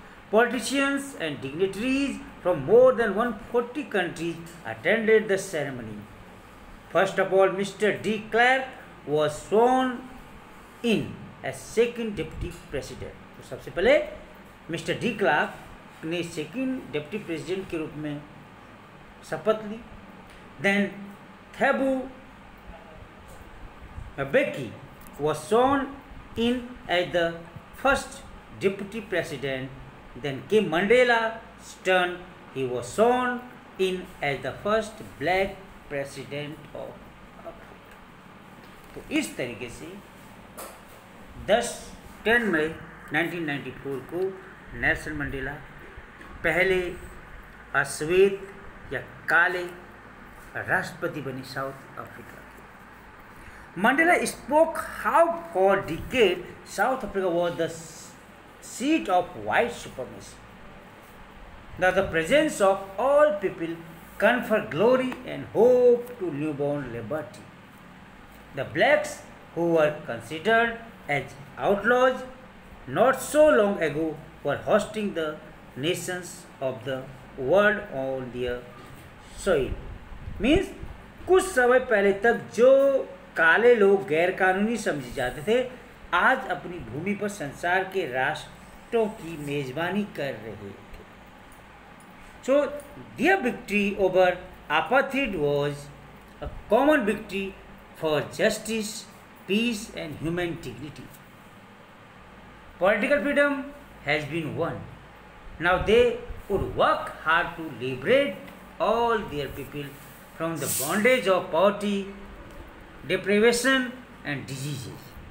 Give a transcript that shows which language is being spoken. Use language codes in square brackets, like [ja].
[en] Politicians and dignitaries from more than 140 countries attended the ceremony. First of all, Mr. de Klerk was sworn in as second deputy president. [hi] तो सबसे पहले mister de Klerk ने second deputy president के रूप में शपथ ली. [en] Then Thabo Mbeki was sworn in as the first deputy president. Then came Mandela's turn. He was sworn in as the first black president of Africa. [hi] तो इस तरीके से 10 मई 1994 को नेल्सन मंडेला पहले अश्वेत या काले राष्ट्रपति बने south Africa. [en] Mandela spoke how for decades South Africa was the seat of white supremacy. That the presence of all people conferred glory and hope to newborn liberty. The blacks who were considered as outlaws not so long ago were hosting the nations of the world on their soil. [hi] Means कुछ समय पहले तक जो काले लोग गैर कानूनी समझे जाते थे, आज अपनी भूमि पर संसार के राष्ट्र एक्टों की मेजबानी कर रहे थे. [en] So their victory over apartheid was a common victory for justice, peace and human dignity. Political freedom has been won. Now they would work hard to liberate all their people from the bondage of poverty, deprivation and diseases.